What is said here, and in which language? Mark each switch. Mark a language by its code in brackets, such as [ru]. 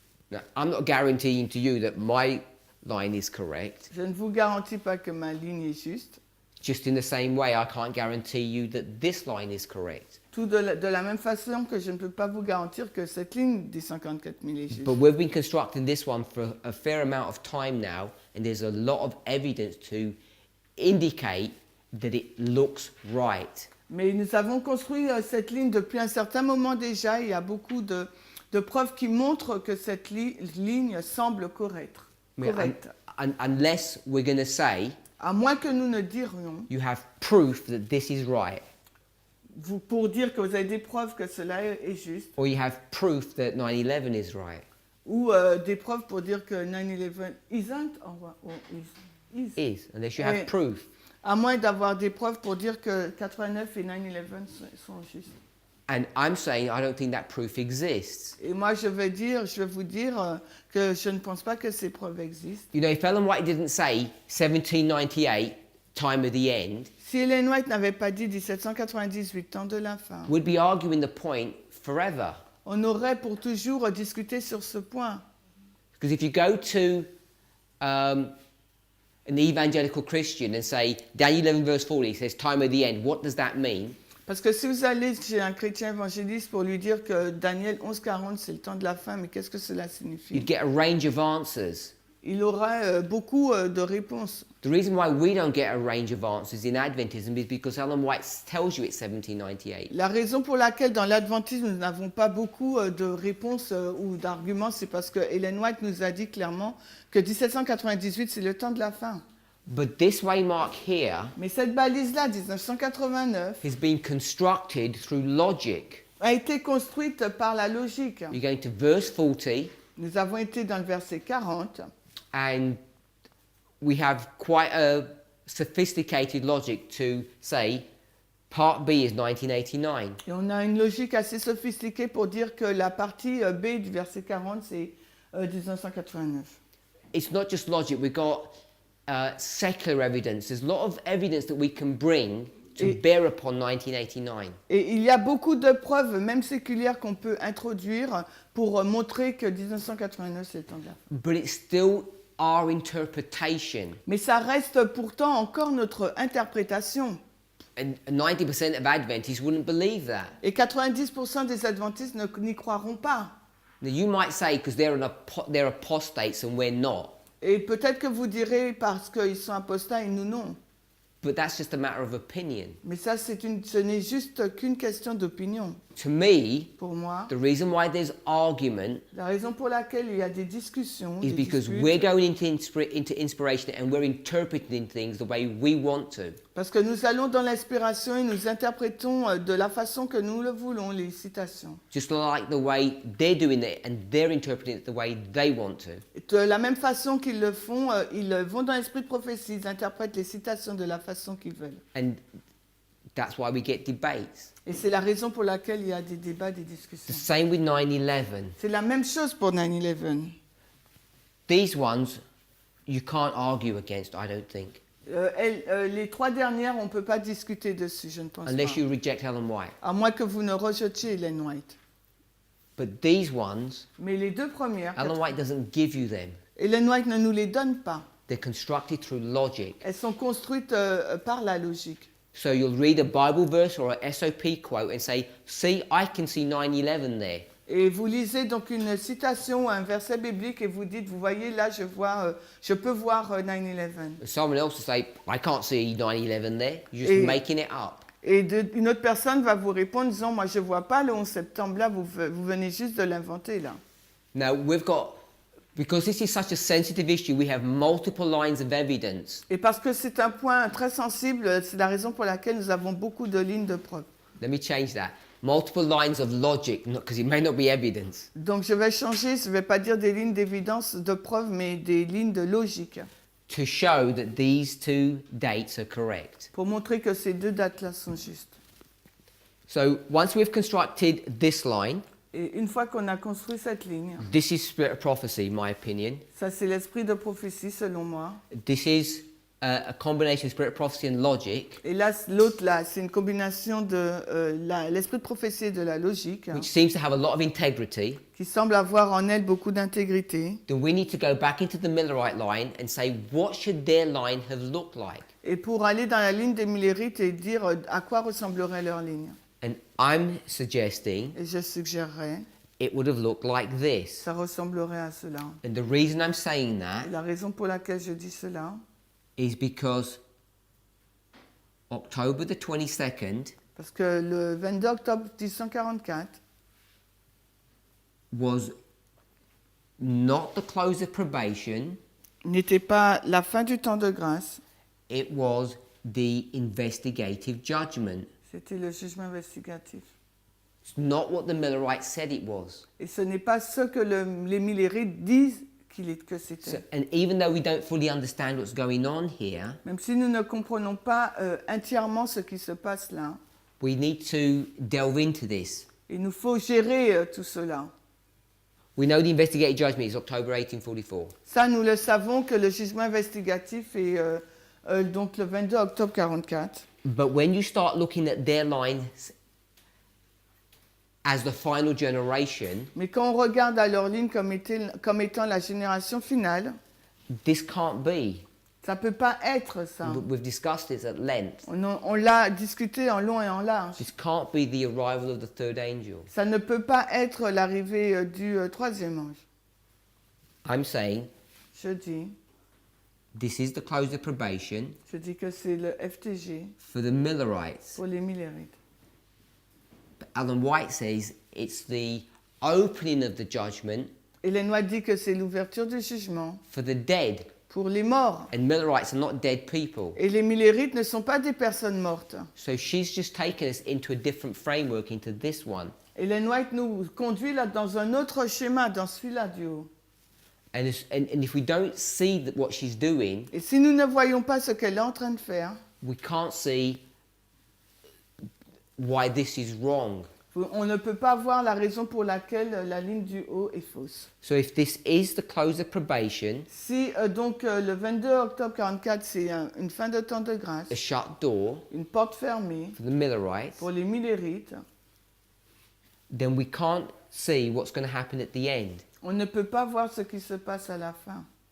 [en] Now, I'm not guaranteeing to you that my line is correct. [fr] Je ne vous garantis pas que ma ligne est juste. [en] Just in the same way, I can't guarantee you that this line is correct. [fr] Tout de la même façon que je ne peux pas vous garantir que cette ligne des 54 000 est juste. [en] But we've been constructing this one for a fair amount of time now, and there's a lot of evidence to indicate that it looks right. [fr] Mais nous avons construit cette ligne depuis un certain moment déjà. Il y a beaucoup de preuves qui montrent que cette ligne semble correcte. [en] Unless we're going to say, [fr] À moins que nous ne dirions, [en] you have proof that this is right, [fr] pour dire que vous avez des preuves que cela est juste, [en] or you have proof that 9/11 is right. [fr] ou des preuves pour dire que 9/11 [en] isn't, or is. Unless you [fr] Oui. [en] have proof. [fr] À moins d'avoir des preuves pour dire que 89 et 9/11 sont justes. [en] And I'm saying I don't think that proof exists. [fr] Et moi, je vais vous dire que je ne pense pas que ces preuves existent. [en] You know, if Ellen White didn't say 1798, time of the end, [fr] Si Ellen White n'avait pas dit 1798, temps de la fin, [en] we'd be arguing the point forever. [fr] on aurait pour toujours discuté sur ce point. [en] Because if you go to an evangelical Christian and say, Daniel 11 verse 40 says time of the end, what does that mean? [fr] Parce que si vous allez chez un chrétien évangéliste pour lui dire que Daniel 11:40 c'est le temps de la fin, mais qu'est-ce que cela signifie? [en] You'd get a range of answers. [fr] Il aura beaucoup de réponses. [en] The reason why we don't get a range of answers in Adventism is because Ellen White tells you it's 1798. [fr] La raison pour laquelle dans l'adventisme nous n'avons pas beaucoup de réponses ou d'arguments, c'est parce que Ellen White nous a dit clairement que 1798 c'est le temps de la fin. [en] But this waymark here [fr] Mais cette balise-là, 1989, [en] has been constructed through logic. [fr] a été construite par la logique. [en] You're going to verse 40, [fr] Nous avons été dans le verset 40 [en] and we have quite a sophisticated logic to say part B is 1989. [fr] et on a une logique assez sophistiquée pour dire que la partie B du verset 40, c'est 1989. [en] it's not just logic. We've got secular evidence. There's a lot of evidence that we can bring to bear upon 1989. [fr] Et il y a beaucoup de preuves, même séculières, qu'on peut introduire pour montrer que 1989 c'est le temps de la fin. [en] But it's still our interpretation. [fr] Mais ça reste pourtant encore notre interprétation. [en] And 90% of Adventists wouldn't believe that. [fr] Et 90% des adventistes n'y croiront pas. [en] Now you might say because they're apostates and we're not. [fr] Et peut-être que vous direz parce qu'ils sont apostats et nous non. [en] But that's just a matter of opinion. [fr] Mais ça, ce n'est juste qu'une question d'opinion. [en] To me, [fr] Pour moi, [en] the reason why there's argument [fr] la raison pour laquelle il y a des discussions, [en] is [fr] des [en] because [fr] disputes, [en] we're going into inspiration and we're interpreting things the way we want to. [fr] parce que nous allons dans l'inspiration et nous interprétons de la façon que nous le voulons, les citations. [en] Just like the way they're doing it and they're interpreting it the way they want to. [fr] De la même façon qu'ils le font, ils vont dans l'esprit de prophétie, ils interprètent les citations de la façon qu'ils veulent. [en] And that's why we get debates. [fr] Et c'est la raison pour laquelle il y a des débats, des [en] The [fr] discussions. [en] same with 9/11. [fr] C'est la même chose pour 9/11. [en] These ones you can't argue against, I don't think, [fr] Les trois dernières, on ne peut pas discuter dessus, je ne pense [en] unless [fr] pas. [en] you reject Ellen White. [fr] À moins que vous ne rejetiez Ellen White. [en] But these ones, [fr] Mais les deux premières, [en] Ellen White doesn't give you them. [fr] Ellen White ne nous les donne pas. [en] They're constructed through logic. [fr] Elles sont construites par la logique. [en] So you'll read a Bible verse or a SOP quote and say, see, I can see 9/11 there. [fr] Et vous lisez donc une citation ou un verset biblique et vous dites, vous voyez là, je peux voir 9/11. [en] Someone else will say, I can't see 9/11 there. You're just [fr] Et- [en] making it up. [fr] Et une autre personne va vous répondre en disant, moi je ne vois pas le 11 septembre là, vous venez juste de l'inventer là. [en] Now, because this is such a sensitive issue, we have multiple lines of evidence. [fr] Et parce que c'est un point très sensible, c'est la raison pour laquelle nous avons beaucoup de lignes de preuve. [en] Let me change that. Multiple lines of logic, because it may not be evidence. [fr] Donc je vais changer, je ne vais pas dire des lignes d'évidence, de preuve, mais des lignes de logique, [en] To show that these two dates are correct. [fr] pour montrer que ces deux dates-là sont justes. [en] So once we've constructed this line, [fr] Et une fois qu'on a construit cette ligne, [en] this is spirit of prophecy, in my opinion. [fr] ça c'est l'esprit de prophétie selon moi. [en] This is a combination of spirit of prophecy and logic, [fr] Et là, l'autre là, c'est une combination de l'esprit de prophétie et de la logique, [en] which seems to have a lot of integrity. [fr] qui semble avoir en elle beaucoup d'intégrité. [en] Then we need to go back into the Millerite line and say, what should their line have looked like? [fr] Et pour aller dans la ligne des Millérites et dire à quoi ressemblerait leur ligne. [en] And I'm suggesting [fr] Et je suggérerais, [en] it would have looked like this. [fr] ça ressemblerait à cela. [en] And the reason I'm saying [fr] Et [en] that [fr] la raison pour laquelle je dis cela, [en] is because October the 22nd [fr] parce que le 22 octobre 1844 [en] was not the close of probation, [fr] n'était pas la fin du temps de grâce, [en] it was the investigative judgment. [fr] c'était le jugement investigatif. [en] It's not what the Millerites said it was. [fr] Et ce n'est pas ce que les Millérites disent que [en] So, [fr] c'était. [en] and even though we don't fully understand what's going on here, [fr] Même si nous ne comprenons pas entièrement ce qui se passe là, [en] we need to delve into this. [fr] il nous faut gérer tout cela. [en] We know the investigative judgment is October 1844. [fr] Ça, nous le savons que le jugement investigatif est donc le 22 octobre 44. [en] But when you start looking at their lines as the final generation, [fr] Mais quand on regarde à leur ligne comme étant la génération finale, [en] this can't be. [fr] ça ne peut pas être ça. [en] We've discussed this at length. [fr] On l'a discuté en long et en large. [en] This can't be the arrival of the third angel. [fr] Ça ne peut pas être l'arrivée du troisième ange. [en] I'm saying [fr] Je dis [en] the close of probation [fr] que c'est le FTG [en] for the Millerites. [fr] pour les Millérites. [en] But Alan White says it's the opening of the judgment [fr] Hélène White dit que c'est l'ouverture du jugement [en] for the dead. [fr] pour les morts. [en] And Millerites are not dead people. [fr] Et les Millérites ne sont pas des personnes mortes. [en] So she's just taken us into a different framework, into this one. [fr] Hélène White nous conduit là dans un autre schéma, dans celui-là du haut. [en] And if we don't see what she's doing, [fr] Et si nous ne voyons pas ce qu'elle est en train de faire, [en] we can't see why this is wrong. [fr] On ne peut pas voir la raison pour laquelle la ligne du haut est fausse. [en] So if this is the close of probation, [fr] Si donc le 22 octobre 44, c'est une fin de temps de grâce, [en] a shut door [fr] une porte fermée [en] for the Millerites, [fr] pour les Millérites, [en] then we can't see what's going to happen at the end. [fr] on ne peut pas voir ce qui se passe à la fin.